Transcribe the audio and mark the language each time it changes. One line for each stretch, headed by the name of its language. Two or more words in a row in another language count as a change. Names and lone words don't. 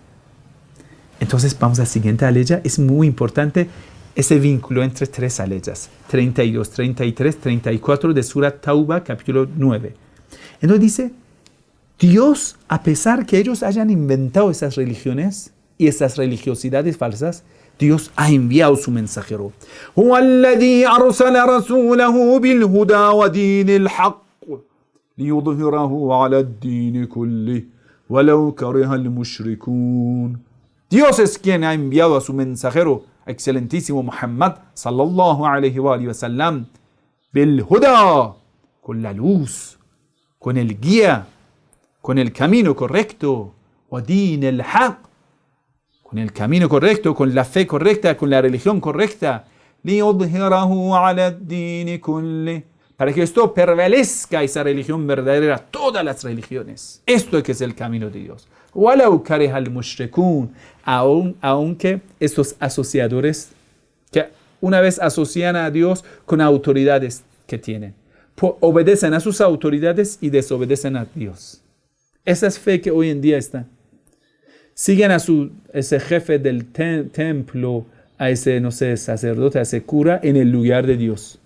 Spanish: Entonces vamos a la siguiente aleya. Es muy importante ese vínculo entre 3 aleyas, 32, 33, 34 de Surat Tauba, capítulo 9. Entonces dice, Dios, a pesar que ellos hayan inventado esas religiones y esas religiosidades falsas, Dios ha enviado su mensajero.
Arabic: هو الذي أرسل رسوله بالهدى ودين الحق ليظهره على الدين كله ولو كره المشركون.
Spanish: Dios es quien ha enviado a su mensajero excelentísimo Muhammad
Arabic: صلى الله عليه وسلم بالهدى,
Spanish: con la luz, con el guía, con el camino correcto,
Arabic: ودين الحق,
Spanish: con el camino correcto, con la fe correcta, con la religión correcta,
Arabic: ليظهره على الدين كله,
Spanish: para que esto prevalezca, esa religión verdadera, todas las religiones. Esto es que es el camino de Dios.
Arabic: ولو كره المشركون,
Spanish: aunque estos asociadores que una vez asocian a Dios con autoridades que tienen, obedecen a sus autoridades y desobedecen a Dios. Esa es fe que hoy en día está. Siguen a ese jefe del templo, a ese, sacerdote, a ese cura, en el lugar de Dios.